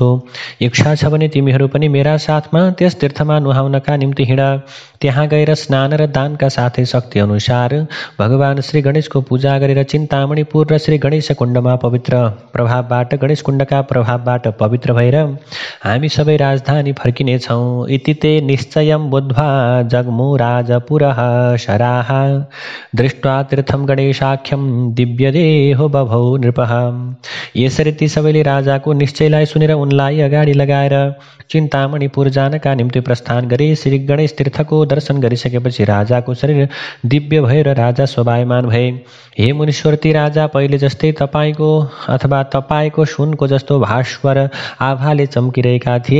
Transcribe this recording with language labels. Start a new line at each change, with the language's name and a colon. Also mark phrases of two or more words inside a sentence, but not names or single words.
Nepali: इच्छा छ भने तिमीहरू पनि मेरा साथमा त्यस तीर्थमा नुहाउनका निम्ति हिँड। त्यहाँ गएर स्नान र दानका साथै शक्ति अनुसार भगवान श्री गणेशको पूजा गरेर चिन्तामणिपुर र श्री गणेश कुण्डमा पवित्र प्रभावबाट गणेश कुण्डका प्रभावबाट पवित्र भएर हामी सबै राजधानी फर्किनेछौँ।
Sanskrit: इति ते निश्चयं बुद्ध्वा जग्मु राजपुरः शराः दृष्ट्वा तीर्थं गणेशाख्यं दिव्यदेहो बभौ नृपः।
Nepali: यसरी ती सबैले राजाको निश्चयलाई सुनेर उनलाई अगाडि लगाएर चिन्तामणिपुर जानका निम्ति प्रस्थान गरे। श्री गणेश तीर्थको दर्शन गरिसकेपछि राजाको शरीर दिव्य भएर राजा शोभायमान भए। हे मुनीश्वर, ती राजा पहिले जस्तै तपाईको सुनको जस्तो भास्वर आभाले चम्किरहेका थिए।